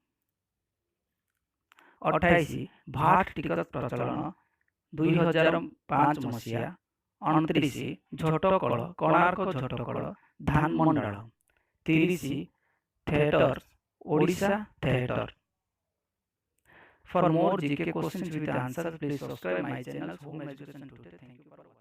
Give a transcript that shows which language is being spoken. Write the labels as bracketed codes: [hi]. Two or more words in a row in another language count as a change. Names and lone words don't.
[or] 28 ଭାଟ୍ ଟିକସ ପ୍ରଚଳନ 2005 ମସିହା, 29 ଝୋଟକଳ କୋଣାର୍କ ଝୋଟକଳ ଧାନମଣ୍ଡଳ, 30 ଥିଏଟର୍ସ ଓଡ଼ିଶା ଥିଏଟର। [en] For more GK questions with answers, please subscribe my channel Home Education Today. Thank you for watching.